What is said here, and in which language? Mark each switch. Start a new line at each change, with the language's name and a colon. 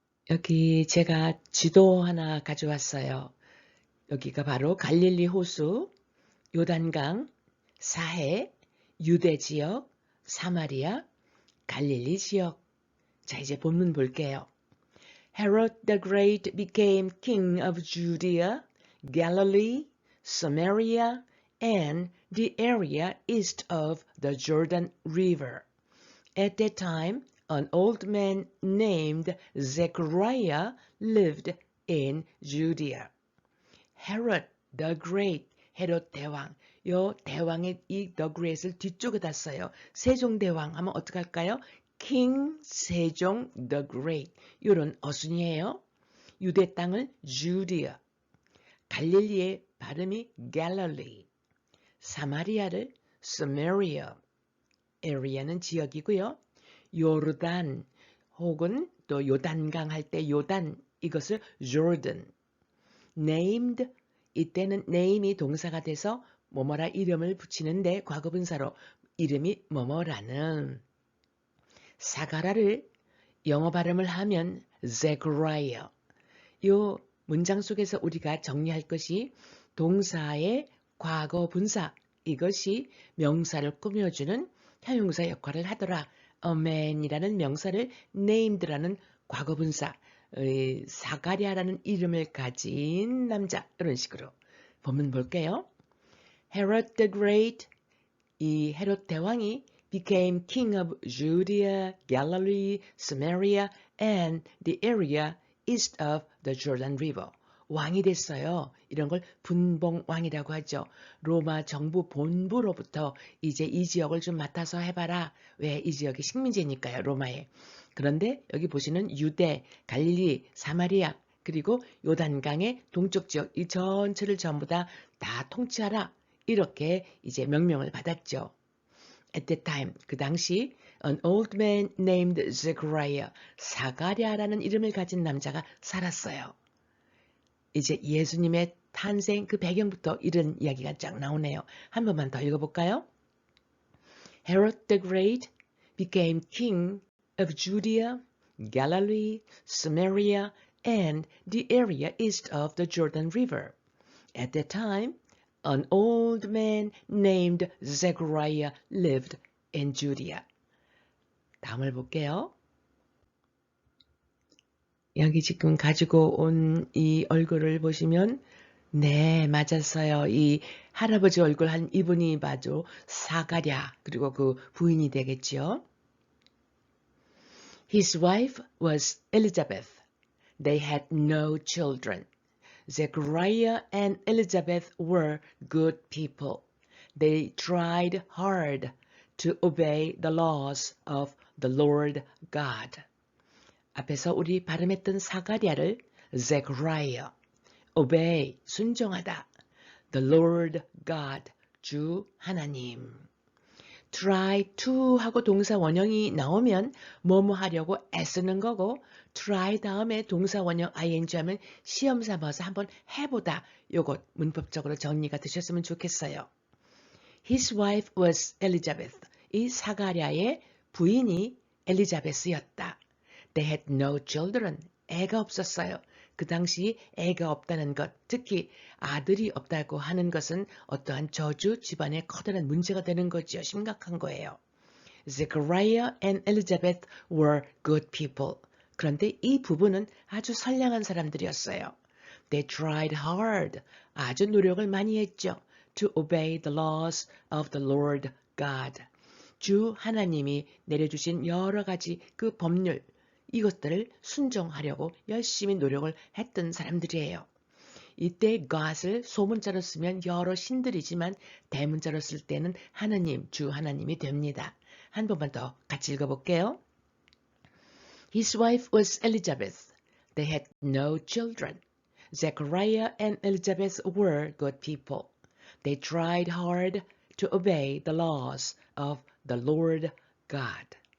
Korean: 여기 제가 지도 하나 가져왔어요. 여기가 바로 갈릴리 호수, 요단강, 사해, 유대 지역, 사마리아, 갈릴리 지역. 자, 이제 본문 볼게요.
English: Herod the Great became king of Judea, Galilee, Samaria, and the area east of the Jordan River. At that time, an old man named Zechariah lived in Judea. Herod the Great,
Korean: 헤롯 대왕. 요 대왕의 이
English: the great
Korean: 을 뒤쪽에다 써요. 세종대왕 하면 어떡할까요?
English: King 세종 the Great.
Korean: 요런 어순이에요. 유대 땅을 Judea, 갈릴리의 발음이 Galilee, 사마리아를 Samaria, area는 지역이고요. 요르단 혹은 또 요단강 할 때 요단, 이것을 Jordan. named, 이때는 name이 동사가 돼서 뭐뭐라 이름을 붙이는데 과거분사로 이름이 뭐뭐라는, 사가라를 영어 발음을 하면 Zechariah. 요 문장 속에서 우리가 정리할 것이 동사의 과거분사, 이것이 명사를 꾸며주는 형용사 역할을 하더라. A man이라는 명사를 named라는 과거분사, 사가랴라는 이름을 가진 남자, 이런 식으로 본문 볼게요. Herod the Great, 이 헤롯 대왕이
English: became king of Judea, Galilee, Samaria, and the area east of the Jordan River.
Korean: 왕이 됐어요. 이런 걸 분봉왕이라고 하죠. 로마 정부 본부로부터 이제 이 지역을 좀 맡아서 해봐라. 왜? 이 지역이 식민지니까요, 로마에. 그런데 여기 보시는 유대, 갈릴리, 사마리아, 그리고 요단강의 동쪽 지역 이 전체를 전부 다 통치하라. 이렇게 이제 명령을 받았죠.
English: At that time,
Korean: 그 당시
English: an old man named Zechariah,
Korean: 사가랴라는 이름을 가진 남자가 살았어요. 이제 예수님의 탄생 그 배경부터 이런 이야기가 쫙 나오네요. 한 번만 더 읽어볼까요?
English: Herod the Great became king of Judea, Galilee, Samaria, and the area east of the Jordan River. At that time, an old man named Zechariah lived in Judea.
Korean: 다음을 볼게요. 여기 지금 가지고 온 이 얼굴을 보시면 네, 맞았어요. 이 할아버지 얼굴 한 이분이 봐도 사가랴 그리고 그 부인이 되겠죠.
English: His wife was Elizabeth. They had no children. Zechariah and Elizabeth were good people. They tried hard to obey the laws of the Lord God.
Korean: 앞에서 우리 발음했던 사가랴를 Zechariah, obey, 순종하다.
English: The Lord God,
Korean: 주 하나님. try to 하고 동사 원형이 나오면 뭐뭐 하려고 애쓰는 거고 try 다음에 동사 원형 ing 하면 시험 삼아서 한번 해보다. 요것 문법적으로 정리가 되셨으면 좋겠어요.
English: His wife was Elizabeth.
Korean: 이 사가랴의 부인이 엘리자베스였다.
English: They had no children.
Korean: 애가 없었어요. 그 당시 애가 없다는 것, 특히 아들이 없다고 하는 것은 어떠한 저주 집안에 커다란 문제가 되는 거지요. 심각한 거예요.
English: Zechariah and Elizabeth were good people.
Korean: 그런데 이 부부는 아주 선량한 사람들이었어요.
English: They tried hard.
Korean: 아주 노력을 많이 했죠.
English: To obey the laws of the Lord God.
Korean: 주 하나님이 내려주신 여러 가지 그 법률, 이것들을 순종하려고 열심히 노력을 했던 사람들이에요. 이때 God을 소문자로 쓰면 여러 신들이지만 대문자로 쓸 때는 하나님, 주 하나님이 됩니다. 한 번만 더 같이 읽어볼게요.
English: His wife was Elizabeth. They had no children. Zechariah and Elizabeth were good people. They tried hard to obey the laws of the Lord God.